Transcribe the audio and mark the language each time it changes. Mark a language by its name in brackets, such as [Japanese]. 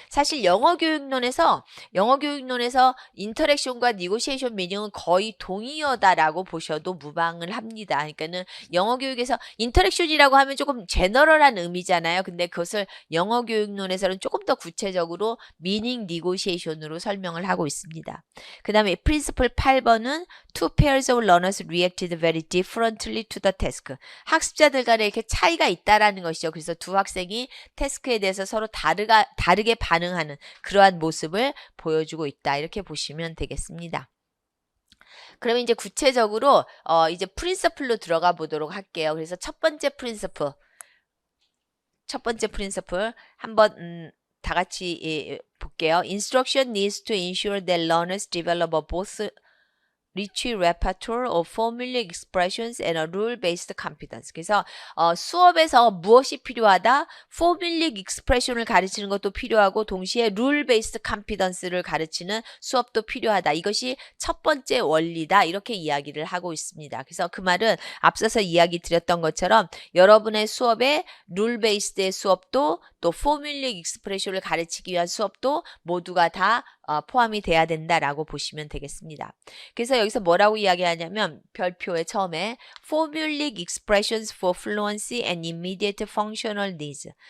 [Korean] 사실 영어 교육론에서 인터랙션과 negotiation meaning은 거의 동의어다라고 보셔도 무방을 합니다. 그러니까는 영어 교육에서 인터랙션이라고 하면 조금 제너럴한 의미잖아요. 근데 그것을 영어 교육론에서는 조금 더 구체적으로 meaning negotiation으로 설명을 하고 있습니다. 그 다음에 [English] principle 8번은 two pairs of learners reacted very differently to the task. [Korean] 학습자들 간에 이렇게 차이가 있다라는 것이죠. 그래서 두 학생이 태스크에 대해서 서로 다르게 반응하는 그러한 모습을 보여주고 있다. 이렇게 보시면 되겠습니다. 그러면 이제 구체적으로 이제 프린서플로 들어가 보도록 할게요. 그래서 첫 번째 프린서플 한번 다 같이 볼게요. [English] Instruction needs to ensure that learners develop both rich repertoire of formulaic expressions and a rule-based competence. [Korean] 그래서 수업에서 무엇이 필요하다? formulaic expression을 가르치는 것도 필요하고 동시에 rule-based competence를 가르치는 수업도 필요하다. 이것이 첫 번째 원리다. 이렇게 이야기를 하고 있습니다. 그래서 그 말은 앞서서 이야기 드렸던 것처럼 여러분의 수업에 rule-based의 수업도 또 formulaic expression을 가르치기 위한 수업도 모두가 다 포함이 돼야 된다라고 보시면 되겠습니다. 그래서 여기서 뭐라고 이야기하냐면 별표의 처음에 [English] formulaic expressions for fluency and immediate functional needs.